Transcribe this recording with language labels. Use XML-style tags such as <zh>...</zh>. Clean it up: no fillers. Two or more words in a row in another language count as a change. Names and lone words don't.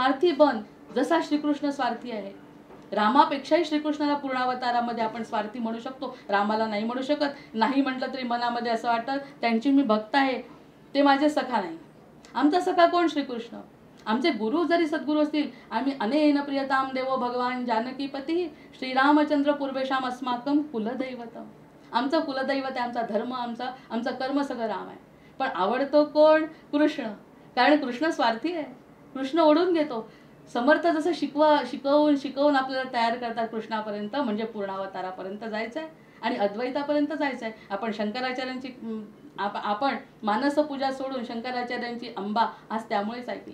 <mr>स्वार्थी बन जसा श्रीकृष्ण स्वार्थी आहे. रामापेक्षाही श्रीकृष्णाला पूर्णावतारामध्ये आपण स्वार्थी म्हणू शकतो, रामाला नाही म्हणू शकत. नाही म्हटलं तरी मनामध्ये असं वाटतं त्यांची मी भक्त आहे, ते माझे सखा नाही. आमचा सखा कोण? श्रीकृष्ण. आमचे गुरु जरी सद्गुरू असतील, आम्ही</mr> <sa>अनेन प्रियताम देवो भगवान जानकीपती श्रीरामचंद्र पूर्वेशाम अस्माकम कुलदैवतम.</sa> <mr>आमचं कुलदैवत आहे, आमचा धर्म, आमचं कर्म सगळं राम आहे. पण आवडतो कोण? कृष्ण. कारण कृष्ण स्वार्थी आहे, कृष्ण ओढून घेतो. समर्थ जसं शिकवून आपल्याला तयार करतात कृष्णापर्यंत, म्हणजे पूर्णावतारापर्यंत जायचं आहे आणि अद्वैतापर्यंत जायचं आहे. आपण शंकराचार्यांची आपण मानसपूजा सोडून शंकराचार्यांची अंबा आज त्यामुळेच ऐकली.</mr>